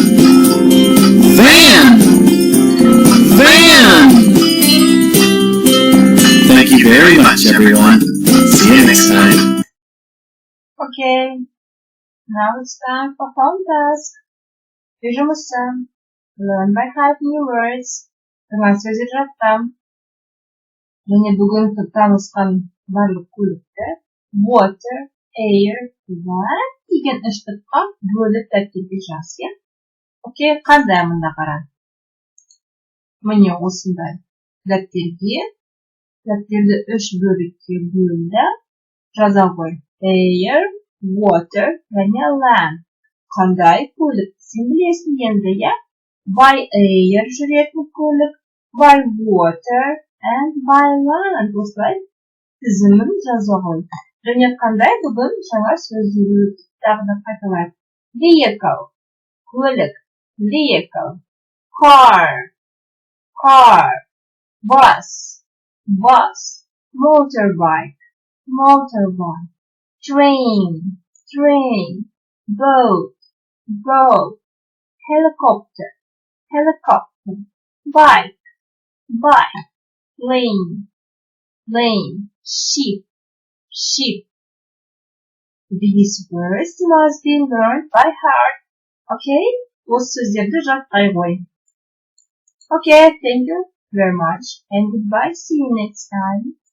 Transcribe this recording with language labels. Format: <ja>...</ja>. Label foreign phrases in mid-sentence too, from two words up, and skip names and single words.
<en>Van, van. Thank you very much, everyone. See you next time. Okay. Now it's time for home task.</en> <kk>Жұмысы.</kk> <en>Learn by heart new words.</en> <kk>Жаңа сөздер жаттам. Және бүгін танысқан барлық көліктер.</kk> <en>Water, air, land</en> <kk>деген үштікқа бөліп дәптерге жаз, я? Окей, қандай мында қара? Міне осындай дәптерді үш бөлікке бөлді. Жаза қой.</kk> <en>Air, water</en> <kk>және land. Қандай көлік? Сен білесің енді, я?</kk> <en>By air</en> <kk>жүретін көлік,</kk> <en>by water and by land.</en> <kk>Осылай тізімін жаза қой. Және қандай бүгін жаңа сөздері тағы да қайталайық.</kk> <en>Vehicle, көлік, vehicle. Car, car. Bus, bus. Motorbike, motorbike. Train, train. Boat, boat. Helicopter, helicopter. Bike, bike. Plane, plane. Ship, ship. These words must be learned by heart. Okay?</en> <kk>Осы сөздерді жаттай қой.</kk> <en>Okay, thank you very much and goodbye. See you next time.</en>